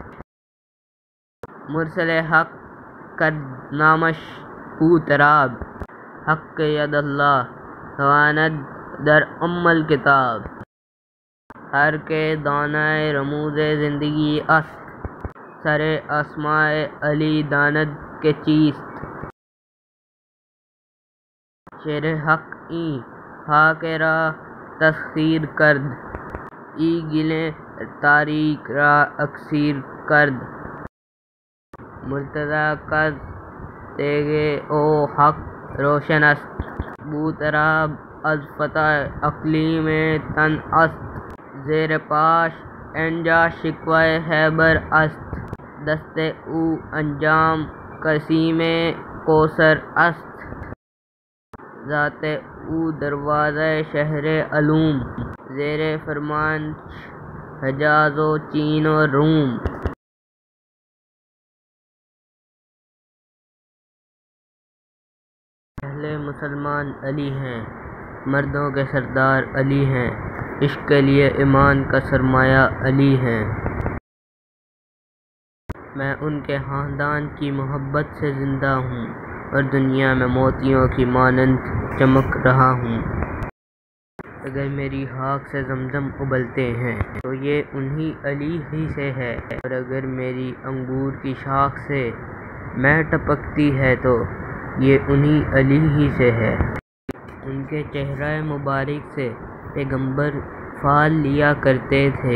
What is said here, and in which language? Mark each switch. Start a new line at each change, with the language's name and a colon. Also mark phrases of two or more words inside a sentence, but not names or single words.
Persian: مرسل حق کرد نامش بوتراب، حق ید اللہ تواند در ام الکتاب، ہر کے دانائے رموز زندگی است، سر اسماء علی داند کہ چیست، شیر حق این خاک را تسخیر کرد، ای گلیں تاریک را اکسیر کرد، مرتضی کز تیغ او حق روشن است، بوتراب از فتح اقلیم تن است، زیر پاش اینجا شکوہ خیبر است، دست او انجام قسیم کوثر است، ذات او دروازہ شہر علوم، زیر فرمانش حجاز و چین و روم،
Urdu: پہلے مسلمان علی ہیں، مردوں کے سردار علی ہیں، عشق کے لیے ایمان کا سرمایہ علی ہیں، میں ان کے خاندان کی محبت سے زندہ ہوں اور دنیا میں موتیوں کی مانند چمک رہا ہوں، اگر میری خاک سے زمزم ابلتے ہیں تو یہ انہی علی ہی سے ہے، اور اگر میری انگور کی شاخ سے مے ٹپکتی ہے تو یہ انہی علی ہی سے ہے، ان کے چہرہ مبارک سے پیغمبر پھال لیا کرتے تھے،